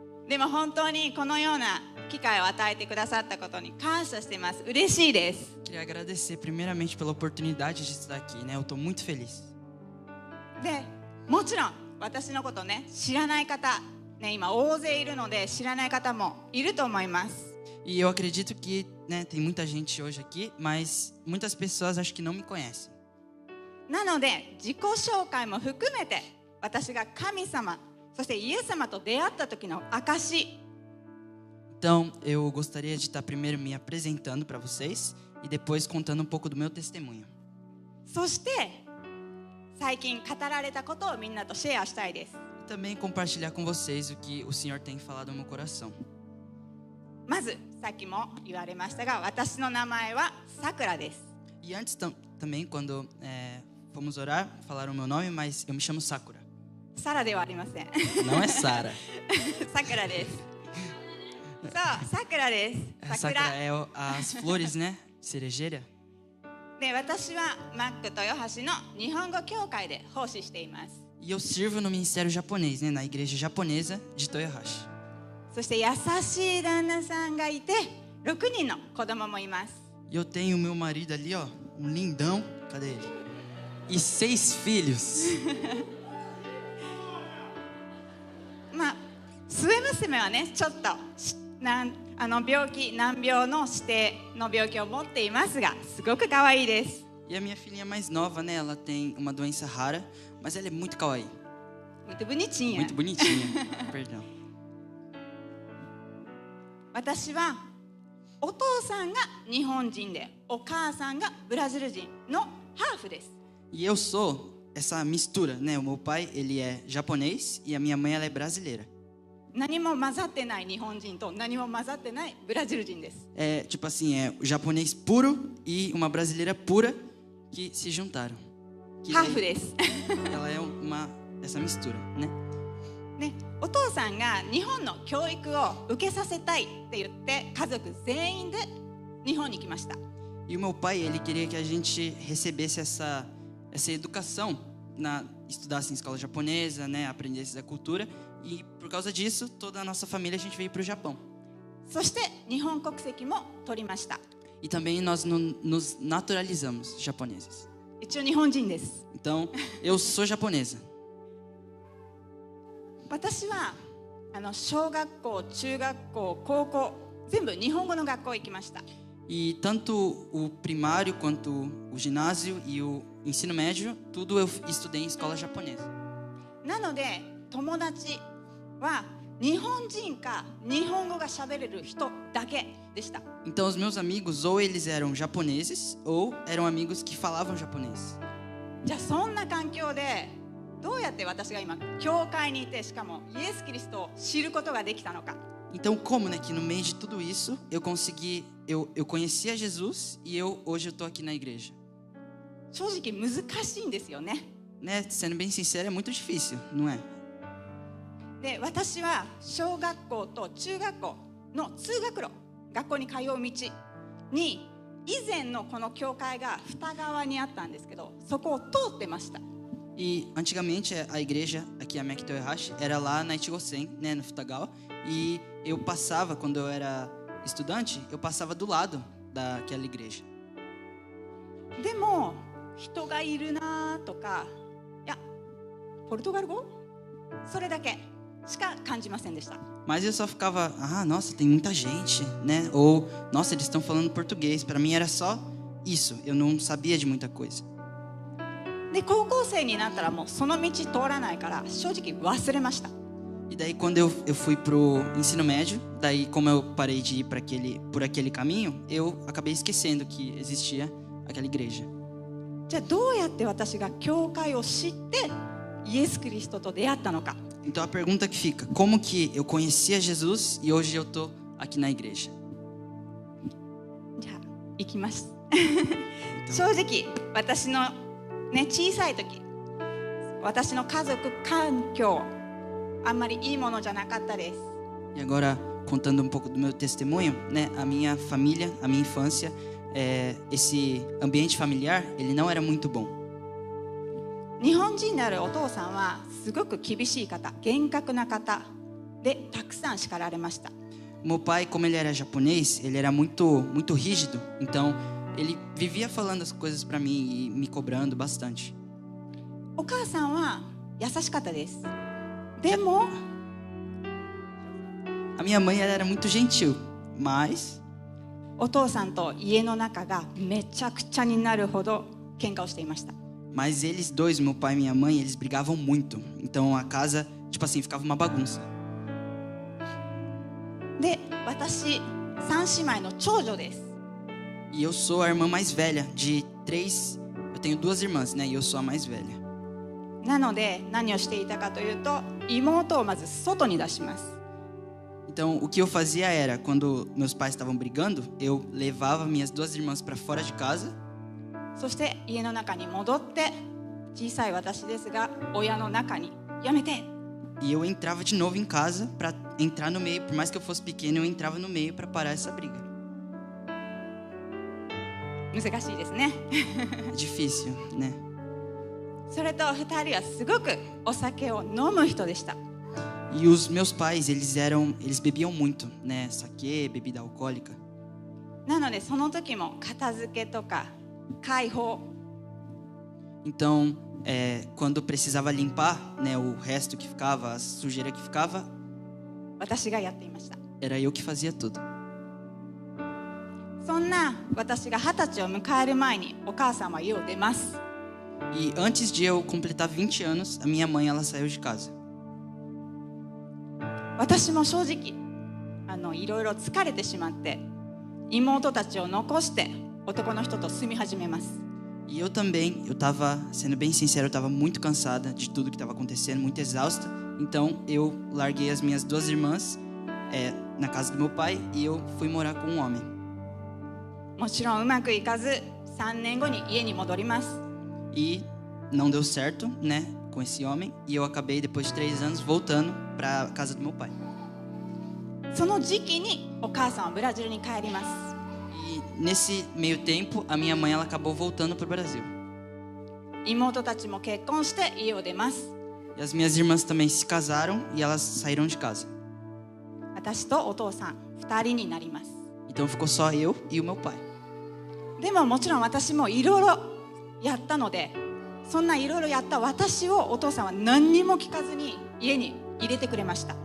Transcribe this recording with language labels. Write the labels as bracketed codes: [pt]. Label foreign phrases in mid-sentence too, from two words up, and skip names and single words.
[ja] でも本当にこのような機会を与えてくださったことに感謝しています。嬉しいです。 [pt] Queria agradecer primeiramente pela oportunidade de estar aqui, né? Eu estou muito feliz. [ja] でもちろん私のことね知らない方、ね、今大勢いるので知らない方もいると思います。 [pt] E eu acredito que, né, tem muita gente hoje aqui, mas muitas pessoas acho que não me conhecem. [ja] なので自己紹介も含めて私が神様そしてイエス様と出会った時の証。 [pt] Então, eu gostaria de estar primeiro me apresentando para vocês e depois contando um pouco do meu testemunho. [ja] そして最近語られたことをみんなとシェアしたいです。 [pt] E também compartilhar com vocês o que o Senhor tem falado no meu coração. [ja] まずさっきも言われましたが私の名前はさくらです。 [pt] E antes também, quando fomos orar, falaram o meu nome, mas eu me chamo Sakura. [ja] サラではありません。 [pt] Não é Sara. [ja] さくらです。そうさくらです。 [pt] Sakura é as flores, né? Cerejeira. [ja] で私はマック豊橋の日本語教会で奉仕しています。 [pt] E eu sirvo no ministério japonês, né? Na igreja japonesa de Toyohashi. [ja] そして優しい旦那さんがいて6人の子供もいます。 [pt] E eu tenho meu marido ali, ó, um lindão. Cadê ele? E 6 filhos. [ja] まあ末娘はねちょっと難病の指定の病気を持っていますがすごく可愛いです。 [pt] E a minha filhinha mais nova, né? Ela tem uma doença rara, mas ela é muito kawaii. Muito bonitinha. Muito bonitinha. Perdão. [ja] 私はお父さんが日本人でお母さんがブラジル人のハーフです。 [pt] E eu sou essa mistura, né? O meu pai, ele é japonês e a minha mãe, ela é brasileira. [ja] 何も混ざってない日本人と何も混ざってないブラジル人です。 [pt] É tipo assim, é o japonês puro e uma brasileira pura que se juntaram. Que [ja] ハーフです。 [pt] ela é essa mistura, né? [ja] ね、お父さんが日本の教育を受けさせたいって言って家族全員で日本に来ました。 [pt] E o meu pai, ele queria que a gente recebesse essa educação, estudasse em escola japonesa, né? Aprendesse a cultura. E por causa disso, toda a nossa família, a gente veio para o Japão. [ja] そして日本国籍も取りました。 [pt] E também nós nos naturalizamos japoneses. [ja] 一応日本人です。 [pt] Então, eu sou japonesa. [ja] 私は小学校、中学校、高校全部日本語の学校行きました。 [pt] E tanto o primário quanto o ginásio e o ensino médio, tudo eu estudei em escola japonesa. [ja] なので友達は日本人か日本語が喋れる人だけでした。 [pt] Então os meus amigos ou eles eram japoneses ou eram amigos que falavam japonês. [ja] じゃあそんな環境でどうやって私が今教会にいてしかもイエス・キリストを知ることができたのか。 [pt] Então como, né, que no meio de tudo isso eu conhecia Jesus e hoje eu tô aqui na igreja. [ja] 正直難しいんですよね。 [pt] Né, sendo bem sincero, é muito difícil, não é? [ja] で私は小学校と中学校の通学路学校に通う道に以前のこの教会が二側にあったんですけどそこを通ってました。 [pt] E antigamente a igreja aqui a Meki Toyohashi era lá na Ichigosen, né, no Futagawa, e eu passava quando eu era estudante, eu passava do lado daquela igreja. [ja] でも人がいるなとかいやポルトガル語それだけしか感じませんでした。 [pt] Mas eu só ficava, nossa, tem muita gente, né? Ou, nossa, eles estão falando português. Para mim era só isso, eu não sabia de muita coisa. [ja] で高校生になったらもうその道通らないから正直忘れました。 [pt] E daí quando eu fui pro ensino médio, daí como eu parei de ir por aquele caminho, eu acabei esquecendo que existia aquela igreja. [ja] じゃあどうやって私が教会を知ってイエス・キリストと出会ったのか。 [pt] Então a pergunta que fica, como que eu conhecia Jesus e hoje eu tô aqui na igreja? [ja] じゃあ行きます。正直私のね小さい時私の家族環境あんまりいいものじゃなかったです。 [pt] E agora contando um pouco do meu testemunho, né? A minha família, a minha infância, esse ambiente familiar, ele não era muito bom. [ja] 日本人であるお父さんはすごく厳しい方、厳格な方でたくさん叱られました。 [pt] Meu pai, como ele era japonês, ele era muito rígido. Então, ele vivia falando as coisas para mim e me cobrando bastante. [ja] お母さんは優しかったです。でも [pt] A minha mãe ela era muito gentil, mas [ja] お父さんと家の中がめちゃくちゃになるほど喧嘩をしていました。 [pt] eles dois, meu pai e minha mãe, eles brigavam muito. Então, a casa, tipo assim, ficava uma bagunça. [ja] で、私3姉妹の長女です。 [pt] E eu sou a irmã mais velha de 3. Eu tenho 2 irmãs, né? E eu sou a mais velha. [ja] なので何をしていたかというと、妹をまず外に出します。 [pt] Então, o que eu fazia era, quando meus pais estavam brigando, eu levava minhas 2 irmãs para fora de casa. [ja] そして家の中に戻って、小さい私ですが親の中にやめて。 [pt] E eu entrava de novo em casa para entrar no meio. Por mais que eu fosse pequeno, eu entrava no meio para parar essa briga. [ja] 難しいですね。 [pt] É difícil, né? [ja] それと2人はすごくお酒を飲む人でした。 [pt] E os meus pais, eles bebiam muito, né? Saquê, bebida alcoólica. [ja] なのでその時も片付けとか解放、 [pt] Então, quando precisava limpar, né, o resto que ficava, a sujeira que ficava, [ja] 私がやっていました。 [pt] era eu que fazia tudo. [ja] そんな私が20歳を迎える前にお母さんは家を出ます。 [pt] E antes de eu completar 20 anos, a minha mãe ela saiu de casa. [ja] 私も正直いろいろ疲れてしまって妹たちを残して男の人と住み始めます。 [pt] E eu também, eu tava, sendo bem sincero, eu tava muito cansada de tudo que estava acontecendo, muito exausta. Então eu larguei as minhas 2 irmãs na casa do meu pai e eu fui morar com um homem. [ja] もちろんうまくいかず3年後に家に戻ります。 [pt] E não deu certo, né, com esse homem. E eu acabei, depois de 3 anos, voltando para casa do meu pai. [ja] その時期にお母さんはブラジルに帰ります。 [pt] E nesse meio tempo, a minha mãe ela acabou voltando para o Brasil. [ja] 妹たちも結婚して家を出ます。 [pt] E as minhas irmãs também se casaram e elas saíram de casa. [ja] 私とお父さん2人になります。 [pt] Então ficou só eu e o meu pai. [ja] でももちろん私もいろいろやったので、そんないろいろやった私をお父さんは何にも聞かずに家に入れてくれました。